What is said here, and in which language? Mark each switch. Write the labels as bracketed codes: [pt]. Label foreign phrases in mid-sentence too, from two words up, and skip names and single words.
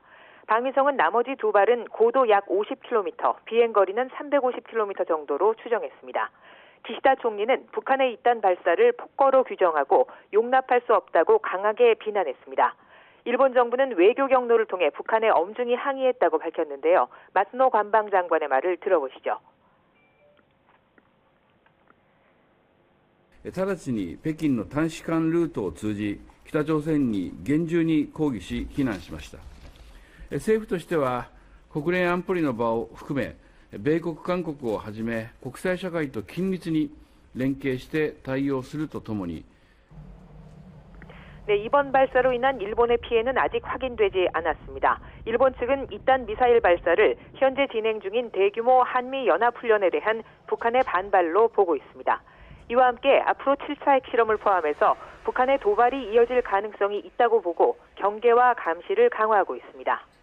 [ko] 방위성은 나머지 두 발은 고도 약 50km, 비행거리는 350km 정도로 추정했습니다. 기시다 총리는 북한의 이딴 발사를 폭거로 규정하고 용납할 수 없다고 강하게 비난했습니다. 일본 정부는 외교 경로를 통해 북한에 엄중히 항의했다고 밝혔는데요. 마스노 관방장관의 말을 들어보시죠. [ja] 直ちに北京の大使館ルートを通じ、北朝鮮に厳重に抗議し、非難しました。政府としては、国連安保理の場を含め、米国、韓国をはじめ、国際社会と緊密に連携して対応するとともに、 [ko] 네, 이번 발사로 인한 일본의 피해는 아직 확인되지 않았습니다. 일본 측은 이딴 미사일 발사를 현재 진행 중인 대규모 한미 연합훈련에 대한 북한의 반발로 보고 있습니다. 이와 함께 앞으로 7차 핵실험을 포함해서 북한의 도발이 이어질 가능성이 있다고 보고 경계와 감시를 강화하고 있습니다.